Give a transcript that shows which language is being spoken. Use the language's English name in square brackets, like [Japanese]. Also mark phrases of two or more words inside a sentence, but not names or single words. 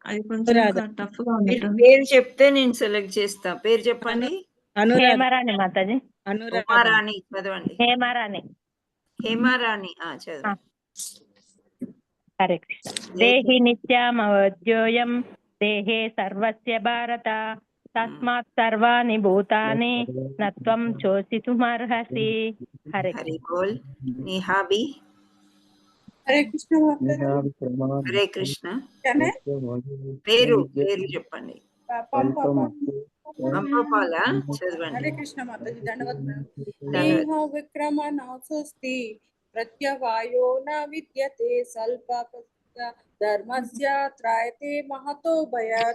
[Telugu] పేరు చెప్తే నేను సెలెక్ట్ చేస్తా. పేరు చెప్పండి. హేమరాణి మాతాజీ. ఉమారాణి చదవండి. హేమరాణి. హేమరాణి చదవండి. హరే కృష్ణ. [Sanskrit] దేహి నిత్యమవద్యోయం దేహే సర్వస్య భారత తస్మాత్ సర్వాణి భూతాని నత్వం శోచితుమర్హసి. [Telugu] హరే బోల్. నీ హాబీ. హరే కృష్ణ. హరే కృష్ణ. పేరు చెప్పండి. చదవండి. హరే కృష్ణ మాతాజీ. ధన్యవాదాలు. [Sanskrit] విక్రమ నాస్తి ప్రత్యవాయో న విద్యతే స్వల్ప ధర్మస్య త్రాయతే మహతో భయాత్.